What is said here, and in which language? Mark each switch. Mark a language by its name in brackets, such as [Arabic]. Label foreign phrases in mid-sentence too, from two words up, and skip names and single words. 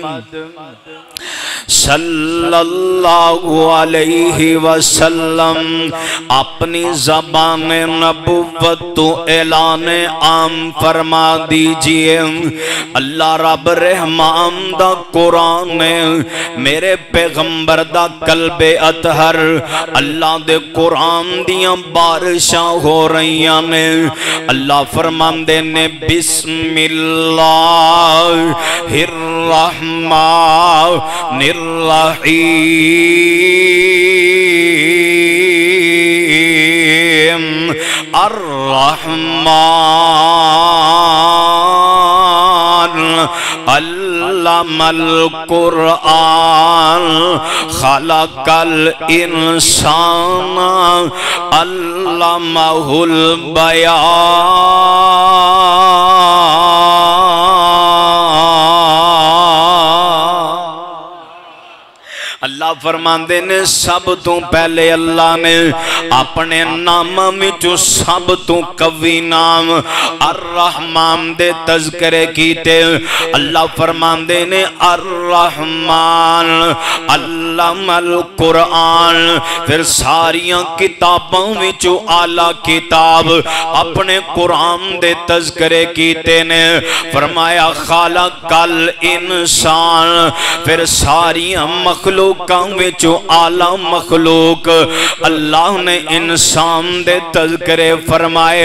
[Arabic] صلی اللہ علیہ وسلم [Punjabi] اپنی زبان نبوت تو اعلان عام فرما دیجئے اللہ رب رحمان دا قرآن میرے پیغمبر دا قلب اطہر اللہ دے قرآن دیاں بارشاں ہو رہیاں نے اللہ فرمان دینے [Arabic] بسم اللہ الرحمن الرحیم الرحمن علم القرآن خلق الإنسان علمه [Punjabi] اللہ فرماندے نے سب توں پہلے اللہ نے اپنے ناں وچوں سب توں قوی ناں الرحمن دے تذکرے کیتے. اللہ فرماندے نے [Arabic] الرحمن علم القرآن, [Punjabi] فیر ساریاں کتاباں وچوں اعلیٰ کتاب اپنے قرآن دے تذکرے کیتے نے. فرمایا [Arabic] خلق الإنسان, [Punjabi] فیر ساریاں مخلوق وچوں اعلیٰ مخلوق اللہ نے انسان دے تذکرے فرمائے.